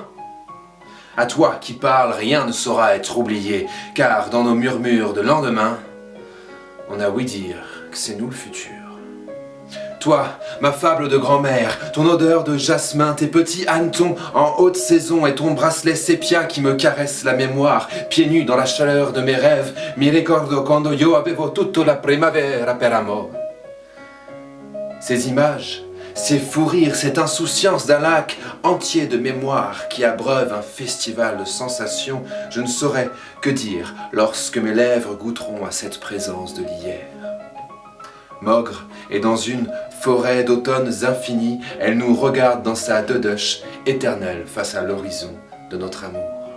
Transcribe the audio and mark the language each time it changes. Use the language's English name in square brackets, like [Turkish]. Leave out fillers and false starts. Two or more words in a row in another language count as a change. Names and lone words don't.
[French] À toi qui parles, rien ne saura être oublié, car dans nos murmures de lendemain, on a ouï dire que c'est nous le futur. Toi, ma fable de grand-mère, ton odeur de jasmin, tes petits hannetons en haute saison et ton bracelet sépia qui me caresse la mémoire, pieds nus dans la chaleur de mes rêves, [Italian] mi ricordo quando io avevo tutta la primavera per amor. [French] Ces images, ces fous rires, cette insouciance d'un lac entier de mémoire qui abreuve un festival de sensations, je ne saurais que dire lorsque mes lèvres goûteront à cette présence de l'hier. Mogre, et dans une forêt d'automnes infinis, elle nous regarde dans sa deduche éternelle face à l'horizon de notre amour.